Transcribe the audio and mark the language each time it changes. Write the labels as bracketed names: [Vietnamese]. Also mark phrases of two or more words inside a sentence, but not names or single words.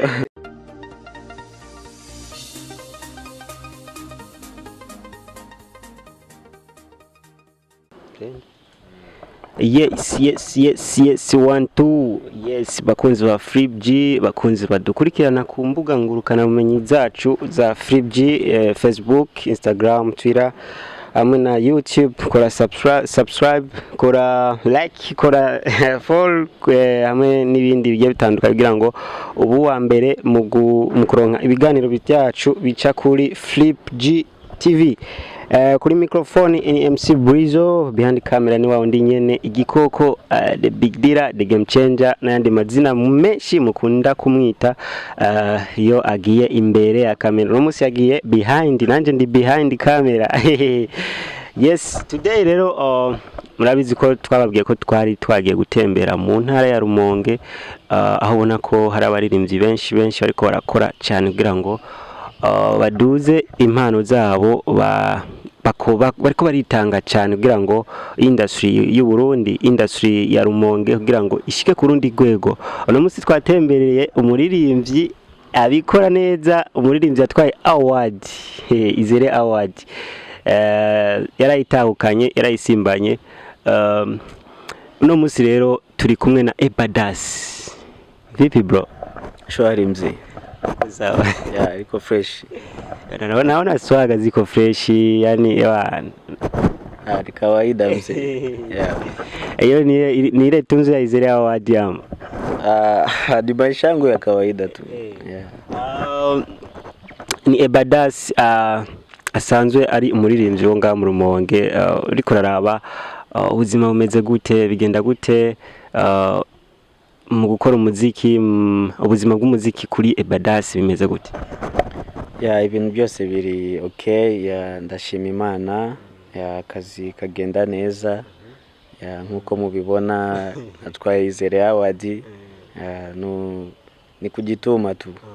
[English] Yes 12. [Rundi] Yes bakunzi ba FreeG, bakunzi badukurikirana ku mbuga ngurukana bumenyi zacu za FreeG, Facebook, Instagram, Twitter hamwe na YouTube. Kora subscribe, kora like, kora follow hamwe n'ibindi bigiye bitandukanye kugira ngo ubu wa mbere mu kuronka ibiganiro byacu bica kuri FreeG TV. Kuri microphone ni MC Brizo, [English] behind camera [Rundi] ni wao ndi nyene igikoko, [English] the big dealer, the game changer [Rundi] n'andi mazina menshi mukunda kumwita yo agiye imbere ya kamera. No musi yagiye behind, nanje ndi [English] behind camera. [Rundi] Yes, today rero murabizi ko twababwiye ko twari twagiye gutembera mu ntara ya Rumonge, aho ubona ko hari abaririmbyi benshi bariko barakora cyane kugira ngo baduze impano zabo bariko baritanga cyane kugira ngo industry y'Uburundi, industry ya Rumonge kugira ngo ishike ku rundi rwego. Uno munsi twatembereye umuririmbyi abikora neza, umuririmbyi yatwaye award, izere award, yarayitahukanye, yarayisimbanye. Uno munsi rero turi kumwe na EBADASS. [Swahili] Vipi bro? Shwari mzee. Sawa. Ya iko fresh. Naona swaga ziko fresh, yani yaani ni kawaida mzee. Yeah. Hiyo ni ile tunzo ya izere award yama. Ni maisha yangu ya kawaida tu. Yeah. [Rundi] Ni EBADASS asanzwe ari umuririmbyi wo ngaha mu Rumonge, uriko raraba ubuzima bumeze gute, bigenda gute mu gukora umuziki, ubuzima bw'umuziki kuri EBADASS bimeze gute? Ya ibintu byose biri okay, ya ndashima Imana, ya akazi kagenda neza, ya nkuko mubibona atwaye izere award, ni kugituma tu.